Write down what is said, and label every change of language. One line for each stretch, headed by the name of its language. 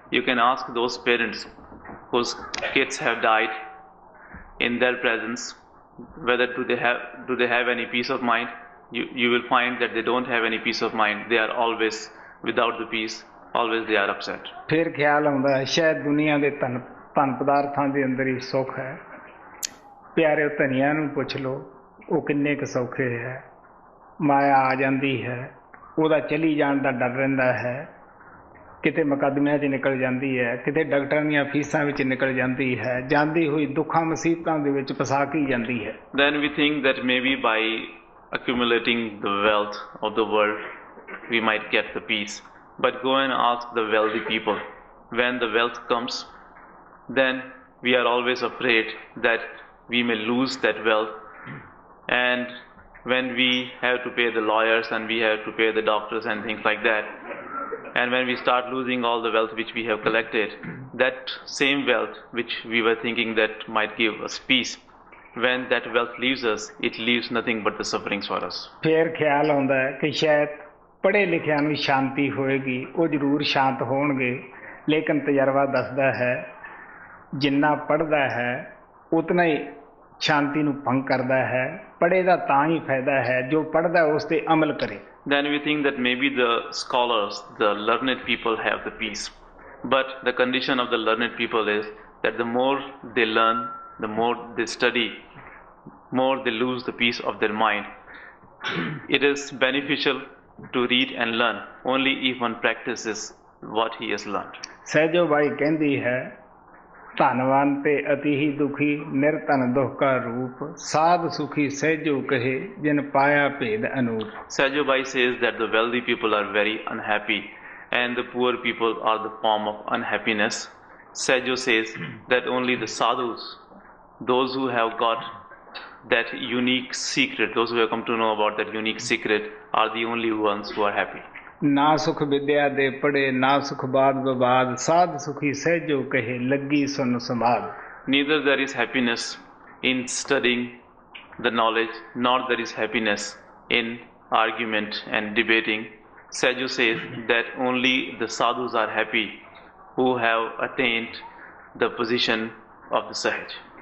English: You can ask those parents whose kids have died in their presence whether do they have any peace of mind. You will find that they don't have any peace of mind. They are always without the peace, always they are upset.
Punjabi: ਫਿਰ ਖਿਆਲ ਆਉਂਦਾ ਹੈ ਸ਼ਾਇਦ ਦੁਨੀਆ ਦੇ ਧਨ ਪਦਾਰਥਾਂ ਦੇ ਅੰਦਰ ਹੀ ਸੁੱਖ ਹੈ. ਪਿਆਰੇ ਧਨੀਆਂ ਨੂੰ ਪੁੱਛ ਲਓ ਉਹ ਕਿੰਨੇ ਕੁ ਸੌਖੇ ਹੈ. ਮਾਇਆ ਆ ਜਾਂਦੀ ਹੈ, ਉਹਦਾ ਚਲੀ ਜਾਣ ਦਾ ਡਰ ਰਹਿੰਦਾ ਹੈ, ਕਿਤੇ ਮੁਕੱਦਮਿਆਂ 'ਚ ਨਿਕਲ ਜਾਂਦੀ ਹੈ, ਕਿਤੇ ਡਾਕਟਰਾਂ ਦੀਆਂ ਫੀਸਾਂ ਵਿੱਚ ਨਿਕਲ ਜਾਂਦੀ ਹੈ, ਜਾਂਦੀ ਹੋਈ ਦੁੱਖਾਂ ਮੁਸੀਬਤਾਂ ਦੇ ਵਿੱਚ ਫਸਾ ਕੇ ਜਾਂਦੀ ਹੈ.
English: Then we think that maybe by accumulating the wealth of the world we might get the peace. But go and ask the wealthy people. When the wealth comes, then we are always afraid that we may lose that wealth. And when we have to pay the lawyers and we have to pay the doctors and things like that, And when we start losing all the wealth which we have collected, that same wealth which we were thinking that might give us peace, when that wealth leaves us, it leaves nothing but the sufferings for us.
Punjabi: ਫਿਰ ਖਿਆਲ ਆਉਂਦਾ ਹੈ ਕਿ ਸ਼ਾਇਦ ਪੜ੍ਹੇ ਲਿਖਿਆਂ ਨੂੰ ਸ਼ਾਂਤੀ ਹੋਏਗੀ, ਉਹ ਜ਼ਰੂਰ ਸ਼ਾਂਤ ਹੋਣਗੇ, ਲੇਕਿਨ ਤਜਰਬਾ ਦੱਸਦਾ ਹੈ ਜਿੰਨਾ ਪੜ੍ਹਦਾ ਹੈ ਉਤਨਾ ਹੀ ਸ਼ਾਂਤੀ ਨੂੰ ਭੰਗ ਕਰਦਾ ਹੈ। ਪੜ੍ਹੇ ਦਾ ਤਾਂ ਹੀ ਫਾਇਦਾ ਹੈ ਜੋ ਪੜ੍ਹਦਾ ਉਸ 'ਤੇ ਅਮਲ ਕਰੇ।
English: Then we think that maybe the scholars, the learned people have the peace. But the condition of the learned people is that the more they learn, the more they study, more they lose the peace of their mind. It is beneficial to read and learn only if one practices what he has learned.
Punjabi: Sahajo ਬਾਈ ਕਹਿੰਦੀ ਹੈ ਧਨਵਾਨ ਤੇ ਅਤੀ ਹੀ ਦੁਖੀ ਨਿਰਧਨ ਦੁਖ ਕਾ ਰੂਪ ਸਾਧ ਸੁਖੀ ਸਹਿਜੋ ਕਹੇ ਜਿਨ ਪਾਇਆ ਭੇਦ ਅਨੂਪ।
English: Sajo Bhai says that the wealthy people are very unhappy and the poor people are the form of unhappiness. Sajo says that only the sadhus, those who have got that unique secret, those who have come to know about that unique secret, are the only ones who are happy.
Punjabi: ਨਾ ਸੁਖ ਵਿਦਿਆ ਦੇ ਪੜੇ ਨਾ ਸੁਖ ਬਾਦ ਬਵਾਦ ਸਾਧ ਸੁਖੀ ਸਹਿਜੋ ਕਹੇ ਲੱਗੀ ਸੁਨ ਸਮਾਦ।
English: Neither there is happiness in studying the knowledge, nor there is happiness in argument and debating. Sajo says that only the sadhus are happy who have attained the position of the Sahaj.